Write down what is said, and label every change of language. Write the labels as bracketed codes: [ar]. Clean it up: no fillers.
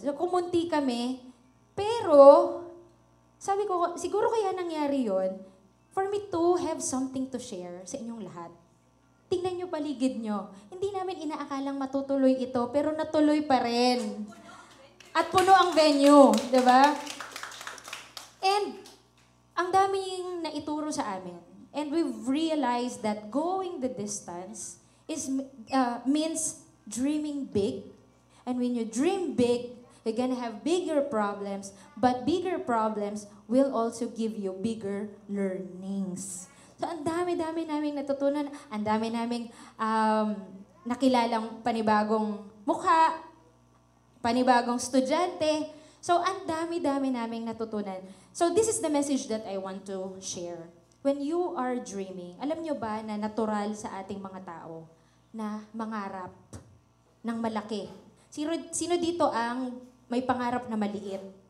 [tl] So, kumunti kami, pero, sabi ko, siguro kaya nangyari yon [en] for me to have something to share [tl] sa inyong lahat. Tingnan nyo paligid nyo. Hindi namin inaakalang matutuloy ito, pero natuloy pa rin. At puno ang venue, di ba? And, ang daming naituro sa amin. [en] And we've realized that going the distance means dreaming big. And when you dream big, you're gonna have bigger problems. But bigger problems will also give you bigger learnings. [tl] So, ang dami-dami naming natutunan. Ang dami naming nakilalang panibagong mukha, panibagong estudyante. So, ang dami-dami naming natutunan. [en] So, this is the message that I want to share. When you are dreaming, [tl] alam nyo ba na natural sa ating mga tao na mangarap ng malaki? Sino dito ang may pangarap na maliit?